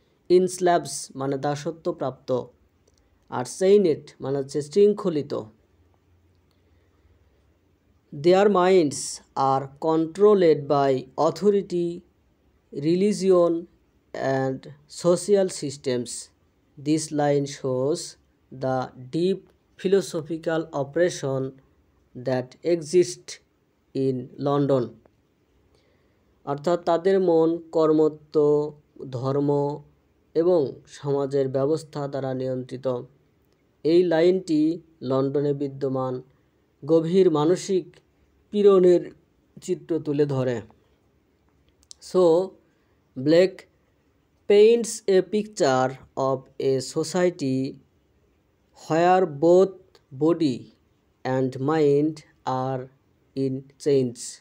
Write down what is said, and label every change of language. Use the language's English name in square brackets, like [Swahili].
[Bangla] ইনস্ল্যাভস মানে দাসত্বপ্রাপ্ত, আর চেইনেড মানে হচ্ছে শৃঙ্খলিত। [English] Their minds are controlled by authority, religion, and social systems. This line shows the deep philosophical oppression that exists in London. [Bangla] অর্থাৎ তাদের মন কর্মত্ব, ধর্ম, এবং সমাজের ব্যবস্থা দ্বারা নিয়ন্ত্রিত। এই লাইনটি লন্ডনে বিদ্যমান গভীর মানসিক পীড়নের চিত্র তুলে ধরে। [English] So Blake paints a picture of a society where both body and mind are in change.